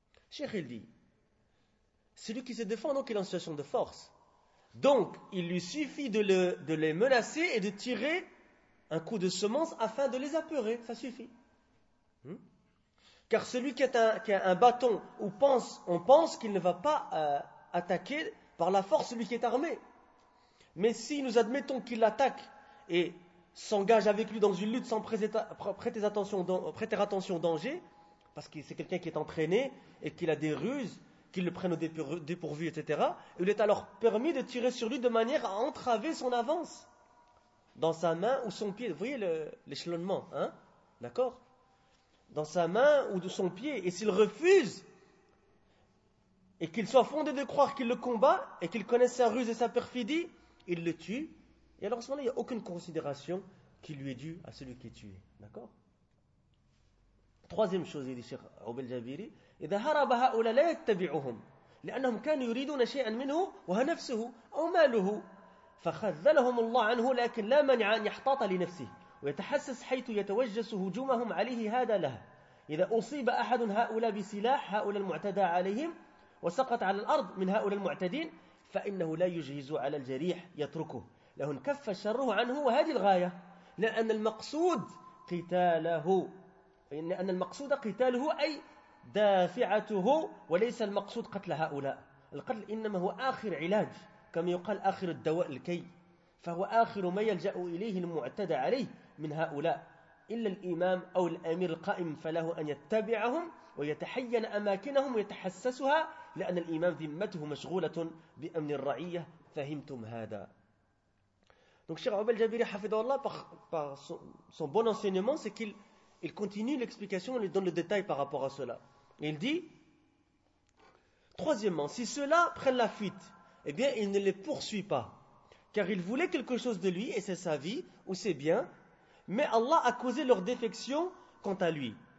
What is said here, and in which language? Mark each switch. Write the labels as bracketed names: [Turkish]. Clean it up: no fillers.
[French] Cheikh il dit, celui qui se défend donc est en situation de force. Donc, il lui suffit de les menacer et de tirer un coup de semence afin de les apeurer. Ça suffit. Car celui qui a un bâton, on pense qu'il ne va pas attaquer par la force celui qui est armé. Mais si nous admettons qu'il l'attaque et s'engage avec lui dans une lutte sans prêter attention au danger, parce que c'est quelqu'un qui est entraîné et qu'il a des ruses, qu'il le prenne au dépourvu, etc. Il est alors permis de tirer sur lui de manière à entraver son avance dans sa main ou son pied. Vous voyez l'échelonnement, d'accord? Dans sa main ou de son pied. Et s'il refuse et qu'il soit fondé de croire qu'il le combat et qu'il connaisse sa ruse et sa perfidie, il le tue. Et alors à ce moment-là, il n'y a aucune considération qui lui est due à celui qui est tué, d'accord? Troisième chose, dit [Arabic] Cheikh Oub el-Jabiri, إذا هرب هؤلاء لا يتبعهم لأنهم كانوا يريدون شيئا منه وهو نفسه أو ماله فخذلهم الله عنه لكن لا منع أن يحتاط لنفسه ويتحسس حيث يتوجس هجومهم عليه هذا له إذا أصيب أحد هؤلاء بسلاح هؤلاء المعتدى عليهم وسقط على الأرض من هؤلاء المعتدين فإنه لا يجهز على الجريح يتركه له انكف شره عنه وهذه الغاية لأن المقصود قتاله فإن المقصود قتاله أي دافعته وليس المقصود قتل هؤلاء القتل إنما هو آخر علاج كما يقال آخر الدواء الكي فهو آخر ما يلجأ إليه المعتدى عليه من هؤلاء إلا الإمام أو الأمير القائم فله أن يتبعهم ويتحين أماكنهم ويتحسسها لأن الإمام ذمته مشغولة بأمن الرعية فهمتم هذا. [French] Donc Cheikh Oub el-Jabiri حفظه الله par son bon enseignement, c'est qu'il Il continue l'explication, il donne le détail par rapport à cela. Il dit, troisièmement, si ceux-là prennent la fuite, eh bien, il ne les poursuit pas. Car il voulait quelque chose de lui, et c'est sa vie, ou ses biens. Mais Allah a causé leur défection quant à lui.